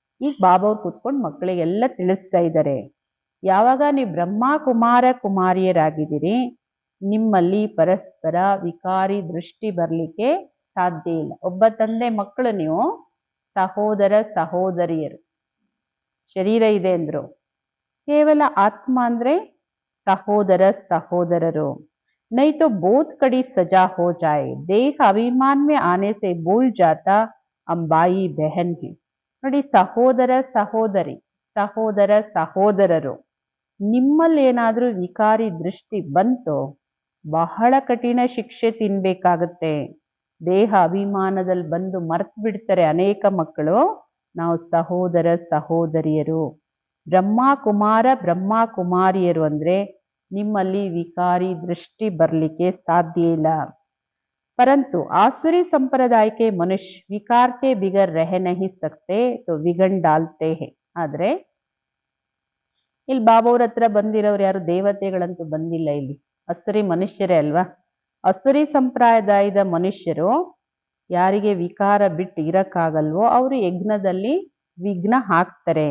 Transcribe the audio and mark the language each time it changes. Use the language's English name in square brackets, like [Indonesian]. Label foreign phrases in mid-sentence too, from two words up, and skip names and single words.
[Kannada] ಈಗ ಬಾಬೋರ್ ಕುತ್ಕೊಂಡು ಮಕ್ಕಳಿಗೆಲ್ಲ ತಿಳಿಸ್ತಾ ಇದ್ದಾರೆ, ಯಾವಾಗ ನೀವು ಬ್ರಹ್ಮ ಕುಮಾರ ಕುಮಾರಿಯರಾಗಿದ್ದೀರಿ, ನಿಮ್ಮಲ್ಲಿ ಪರಸ್ಪರ ವಿಕಾರಿ ದೃಷ್ಟಿ ಬರ್ಲಿಕ್ಕೆ ಸಾಧ್ಯ ಇಲ್ಲ. ಒಬ್ಬ ತಂದೆ ಮಕ್ಕಳು ನೀವು, ಸಹೋದರ ಸಹೋದರಿಯರು. ಶರೀರ ಇದೆ ಅಂದ್ರು, ಕೇವಲ ಆತ್ಮ ಅಂದ್ರೆ ಸಹೋದರ ಸಹೋದರರು. [Hindi] नहीं तो बहुत कड़ी सजा हो जाए, देह अभिमान में आने से भूल जाता हम भाई बहन है. [Kannada] ನೋಡಿ, ಸಹೋದರ ಸಹೋದರಿ, ಸಹೋದರ ಸಹೋದರರು, ನಿಮ್ಮಲ್ಲಿ ಏನಾದ್ರೂ ವಿಕಾರಿ ದೃಷ್ಟಿ ಬಂತು, ಬಹಳ ಕಠಿಣ ಶಿಕ್ಷೆ ತಿನ್ಬೇಕಾಗತ್ತೆ. ದೇಹ ಅಭಿಮಾನದಲ್ಲಿ ಬಂದು ಮರ್ತು ಬಿಡ್ತಾರೆ ಅನೇಕ ಮಕ್ಕಳು, ನಾವು ಸಹೋದರ ಸಹೋದರಿಯರು. ಬ್ರಹ್ಮ ಕುಮಾರ ಬ್ರಹ್ಮ ಕುಮಾರಿಯರು ಅಂದ್ರೆ ನಿಮ್ಮಲ್ಲಿ ವಿಕಾರಿ ದೃಷ್ಟಿ ಬರ್ಲಿಕ್ಕೆ ಸಾಧ್ಯ ಇಲ್ಲ. [Hindi] परंतु आसुरी संप्रदाय के मनुष्य विकार के बिगर रह नहीं सकते तो विघन डालते हैं. [Kannada] ಆದ್ರೆ ಇಲ್ಲಿ ಬಾಬಾವ್ರ ಹತ್ರ ಬಂದಿರೋರು ಯಾರು ದೇವತೆಗಳಂತೂ ಬಂದಿಲ್ಲ, ಇಲ್ಲಿ ಅಸುರಿ ಮನುಷ್ಯರೇ ಅಲ್ವಾ. ಅಸುರಿ ಸಂಪ್ರದಾಯದ ಮನುಷ್ಯರು ಯಾರಿಗೆ ವಿಕಾರ ಬಿಟ್ಟು ಇರಕ್ಕಾಗಲ್ವೋ ಅವರು ಯಜ್ಞದಲ್ಲಿ ವಿಘ್ನ ಹಾಕ್ತಾರೆ.